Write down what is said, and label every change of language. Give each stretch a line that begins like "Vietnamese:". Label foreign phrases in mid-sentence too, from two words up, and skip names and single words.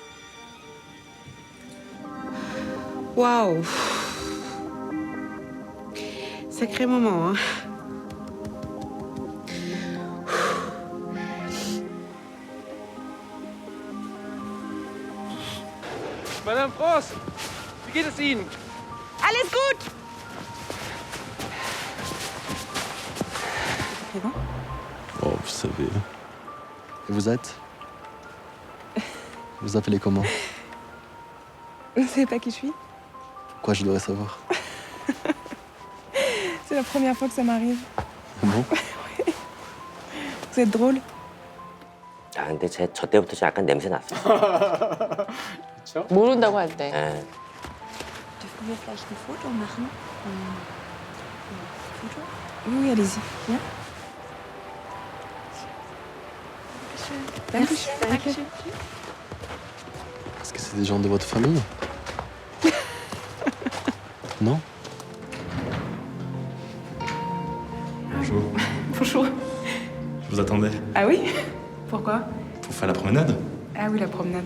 French: Waouh. Sacré moment, hein. Madame France,
German: wie geht es Ihnen? Alles gut.
French: Oh, vous savez. Et vous êtes? Vous appelez comment? Vous ne savez pas qui je suis? Pourquoi je devrais savoir? C'est la première fois que ça m'arrive. Ah bon? Vous êtes drôle.
Korean: 아, 근데 저 때부터 좀 약간 냄새 났어요. 그렇죠? 모른다고 할 때. 예.
German: Dürfen wir vielleicht ein Foto machen? Foto?
French: Oui, allez-y.
German: Ja? Dankeschön. Dankeschön.
French: Est-ce que c'est des gens de votre famille? Non? Bonjour, Bonjour. je vous attendais. Ah oui? Pourquoi? Pour faire la promenade? Ah oui, la promenade.